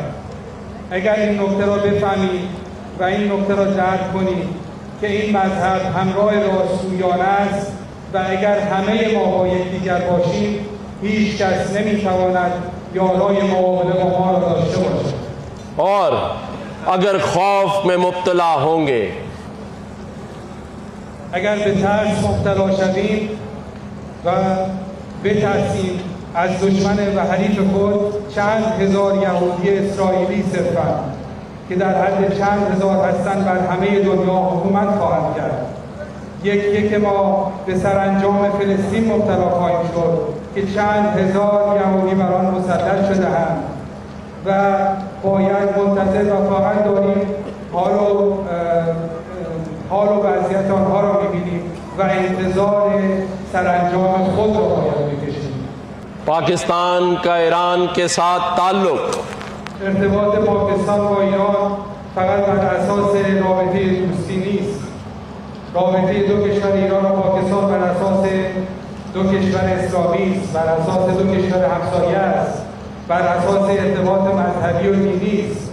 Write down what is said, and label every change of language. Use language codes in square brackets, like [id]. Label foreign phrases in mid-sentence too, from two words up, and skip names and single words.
[fa] اگر این نکته را بفهمید و این نکته را درک کنید که این مذهب همراه راستگویانه است و اگر همه ما با یکدیگر باشیم، هیچ کس نمی‌تواند یارای مقابله با ما را داشته باشد. [ur] اور اگر خوف میں مبتلا ہوں گے [fa] اگر به ترس مبتلا شویم و بترسیم از دشمن و حریف خود، چند هزار یهودی اسرائیلی صرفاً که در حد چند هزار هستند بر همه دنیا حکومت خواهند کرد. یک ما به سرانجام فلسطین مبتلا خواهیم شد که چند هزار یهودی بر آن مسلط شده‌اند و باید منتظر و فقط داریم حال و وضعیت آنها را می‌بینیم و انتظار سرانجام خود را باید بکشیم. [ur] پاکستان کا ایران کے ساتھ تعلق [fa] ارتباط پاکستان با ایران فقط بر اساس رابطه دوستی نیست. رابطه دو کشور ایران و پاکستان بر اساس دو کشور اسلامی است، بر اساس دو کشور همسایه است، بر اساس ارتباط مذهبی و دینی است.